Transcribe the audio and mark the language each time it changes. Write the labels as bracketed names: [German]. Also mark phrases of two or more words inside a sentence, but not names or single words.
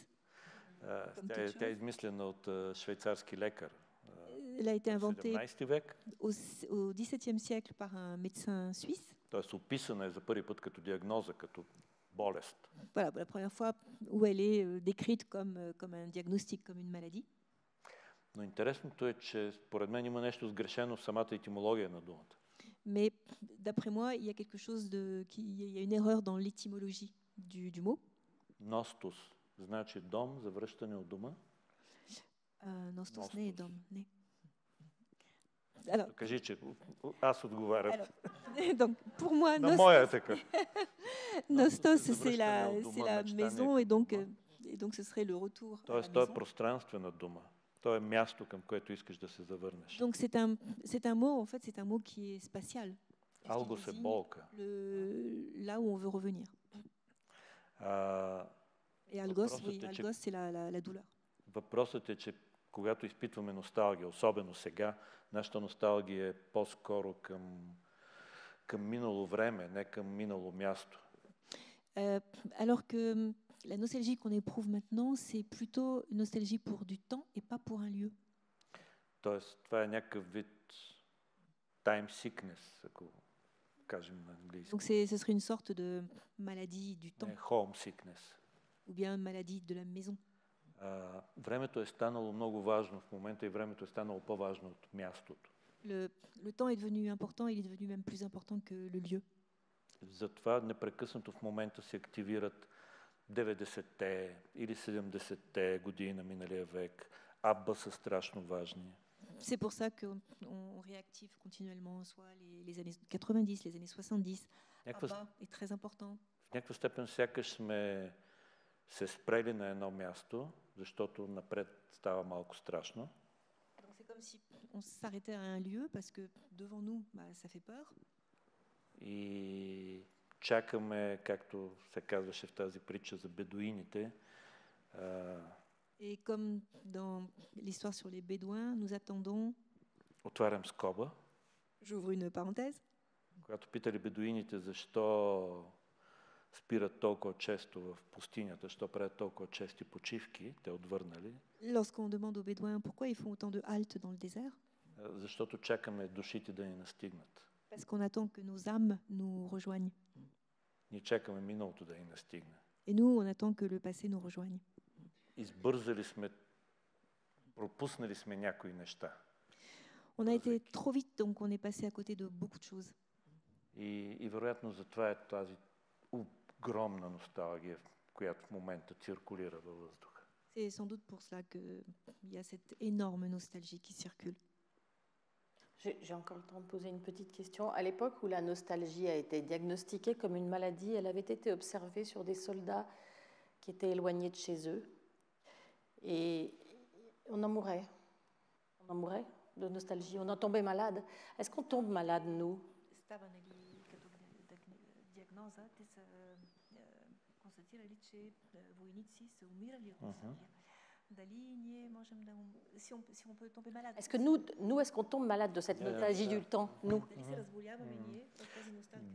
[Bulgarian] Тя е измислена от швейцарски лекар. [French] Elle a été inventée [Bulgarian] в 17 век. [French] Au XVIIe siècle par un médecin suisse. [Bulgarian] Тоест описана е за първи път като диагноза, като болест. [French] Voilà, la première fois où elle est décrite comme un diagnostic, comme une maladie. [Bulgarian] Но интересното е, че според мен има нещо сгрешено в самата етимология на думата. [French] Mais d'après moi, il y a quelque chose il y a une erreur dans l'étymologie du mot. [Bulgarian] Ностос значи дом, завръщане от дома. Nostos не е дом, не. Alors, кажи, че аз отговарям. [French] Donc, pour moi, [Bulgarian] На моя е така. [French] Nostos, c'est la maison, et donc ce serait le retour à la [Bulgarian] Тоест, то е [French] maison. [Bulgarian] пространствена дума. То е място, към което искаш да се завърнеш. [French] Donc c'est un mot, en fait, c'est un mot qui est spatial. [Bulgarian] Алгос е болка. [French] Là où on veut revenir. Et algos, oui, algos, c'est la douleur. [Bulgarian] Въпросът е, че когато изпитваме носталгия, особено сега, нашата носталгия е по-скоро към минало време, не към минало място. [French] Alors que la nostalgie qu'on éprouve maintenant, c'est plutôt une nostalgie pour du temps et pas pour un lieu. [Bulgarian] Тоест, това е някакъв вид [English] time sickness, [Bulgarian] ако кажем на английски. [French] Donc ce serait une sorte de maladie du temps. [English] Home sickness. [French] Ou bien maladie de la maison. [Bulgarian] Времето е станало много важно в момента и времето е станало по-важно от мястото. Le temps est devenu important, il est devenu même plus important que le lieu. Затова непрекъснато в момента се активират 90-те или 70-те години на миналия век. Абба са страшно важни. [French] C'est pour ça qu'on réactive continuellement soit les années 90, les années 70. Abba est très important. [Bulgarian] В някаква степен сякаш сме се спрели на едно място, защото напред става малко страшно. [French] Donc c'est comme si on s'arrêtait à un lieu parce que devant nous, ça fait peur. [Bulgarian] И чакаме, както се казваше в тази притча за бедуините. [French] Et comme dans l'histoire sur les Bédouins, nous attendons. [Bulgarian] Отварям скоба. [French] J'ouvre une parenthèse. [Bulgarian] Когато питали бедуините защо спират толкова често в пустинята, защо правят толкова чести почивки, те отвърнали. [French] Lorsqu'on demande aux Bédouins pourquoi ils font autant de haltes dans le désert. [Bulgarian] Защото чакаме душите да ни настигнат. [French] Parce qu'on attend que nos âmes nous rejoignent. [Bulgarian] Ние чакаме миналото да ни настигне. [French] Et nous, on attend que le passé nous rejoigne. [Bulgarian] Избързали сме, пропуснали сме някои неща. [French] On a été trop vite, donc on est passé à côté de beaucoup de choses. [Bulgarian] И вероятно затова е тази огромна носталгия, която в момента циркулира във въздуха. [French] C'est sans doute pour cela qu'il y a cette énorme nostalgie qui circule. J'ai encore le temps de poser une petite question. À l'époque où la nostalgie a été diagnostiquée comme une maladie, elle avait été observée sur des soldats qui étaient éloignés de chez eux. Et on en mourait. On en mourait de nostalgie. On en tombait malade. Est-ce qu'on tombe malade, nous? [Bulgarian] Те са констатирали, че войници са умирали от носталгия. Дали ние можем да [French] si on peut tomber malade? Est-ce que nous est-ce qu'on tombe malade de cette nostalgie du temps, nous? [Bulgarian] Дали се разболяваме ние от тази носталгия?